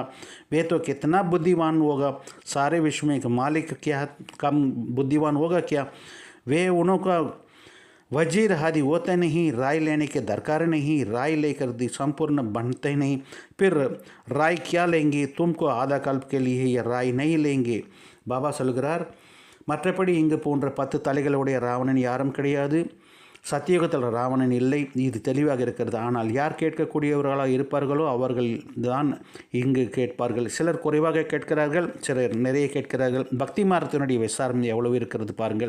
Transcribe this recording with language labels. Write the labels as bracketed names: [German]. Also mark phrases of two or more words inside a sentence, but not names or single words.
[Hindi] वे तो कितना बुद्धिमान होगा. सारे विश्व में मालिक क्या कम बुद्धिमान होगा क्या? वे उनका वजीर आदि होते नहीं. राय लेने के दरकार नहीं. राय लेकर संपूर्ण बनते नहीं. फिर राय क्या लेंगे? तुमको आधा कल्प के लिए ये राय नहीं लेंगे. [Tamil] பாபா சொல்கிறார், மற்றபடி இங்கு போன்ற 10 தலைகளுடைய ராவணன் யாரும் கிடையாது. சத்தியுகத்தில் ராவணன் இல்லை. இது தெளிவாக இருக்கிறது. ஆனால் யார் கேட்கக்கூடியவர்களாக இருப்பார்களோ அவர்கள் தான் இங்கு கேட்பார்கள். சிலர் குறைவாக கேட்கிறார்கள், சிலர் நிறைய கேட்கிறார்கள். பக்தி மார்க்கத்தினுடைய விசாரணை எவ்வளவு இருக்கிறது பாருங்கள்.